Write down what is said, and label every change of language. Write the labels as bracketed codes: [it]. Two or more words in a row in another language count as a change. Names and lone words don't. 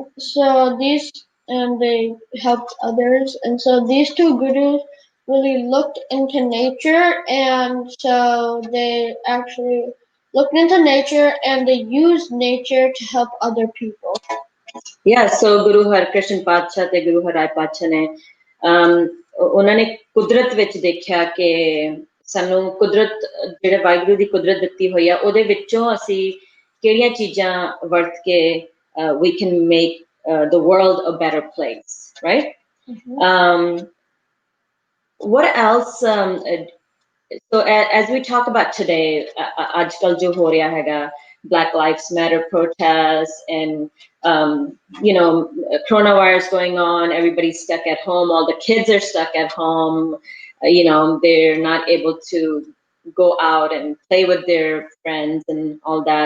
[en] So they helped others, and so these two gurus really looked into nature, and so they actually looked into nature and they used nature to help other people. Yeah, so [pa] Guru Har Krishan Padsha te Guru Har Rai Padsha ne ਉਹਨਾਂ ਨੇ ਕੁਦਰਤ ਵਿੱਚ ਦੇਖਿਆ ਕਿ ਸਾਨੂੰ ਕੁਦਰਤ ਜਿਹੜੇ ਵਾਹਿਗੁਰੂ ਦੀ ਕੁਦਰਤ ਦਿੱਤੀ ਹੋਈ ਆ ਉਹਦੇ ਵਿੱਚੋਂ ਅਸੀਂ ਕਿਹੜੀਆਂ ਚੀਜ਼ਾਂ ਵਰਤ ਕੇ [en] we can make the world a better place, right? What else? So as we talk about today, [hi] आजकल जो हो रहा है [en] Black Lives Matter protests, and coronavirus going on, everybody's stuck at home, all the kids are stuck at home, they're not able to go out and play with their friends and all that.